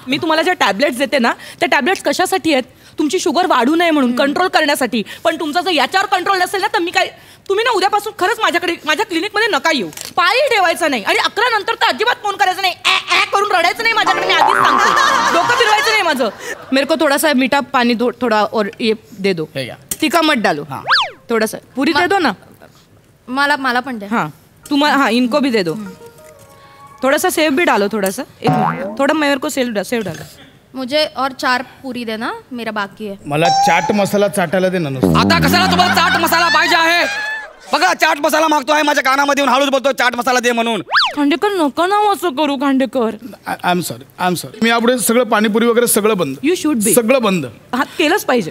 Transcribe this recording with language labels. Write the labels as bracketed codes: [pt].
[mr] मी तुम्हाला ज्या टॅबलेट्स देते ना, त्या टॅबलेट्स कशासाठी आहेत? तुमची शुगर वाढू नये म्हणून, कंट्रोल करण्यासाठी. पण तुमचा जर याच्यावर कंट्रोल नसेल ना, तर मी काय, तुम्ही ना उद्यापासून खरंच माझ्याकडे, माझ्या क्लिनिकमध्ये नका येऊ. पायी ठेवायचा नाही आणि 11 नंतर तर अजिबात फोन करायचा नाही. करून रडायचं नाही माझ्याकडे, मी आधीच सांगते. डोकं फिरवायचं नाही माझं. [hi] मेरे को थोड़ा सा मीठा पानी दो, थोड़ा और ये दे दो. तीखा मत डालो. थोड़ा सा पूरी दे दो ना. [mr] मला पण दे. [hi] हाँ तुम्हारा, हाँ इनको भी दे दो. थोड़ा सा सेव भी डालो, थोड़ा सा. एक मिनट, थोड़ा मेरे को सेव डालो. मुझे और 4 पूरी देना, मेरा बाकी है. [mr] मला चाट मसाला चाटायला दे ना नुसतं. आता कशाला तुम्हाला चाट मसाला पाहिजे आहे? बघा चाट मसाला मागतो आहे, माझ्या कानामध्ये येऊन हळूच बोलतो चाट मसाला दे म्हणून. खांडेकर नका ना असं करू खांडेकर. [en] I am sorry. [mr] मी यापुढे सगळं पाणीपुरी वगैरे सगळं बंद. [en] You should be. [mr] सगळं बंद. हा केलंच पाहिजे.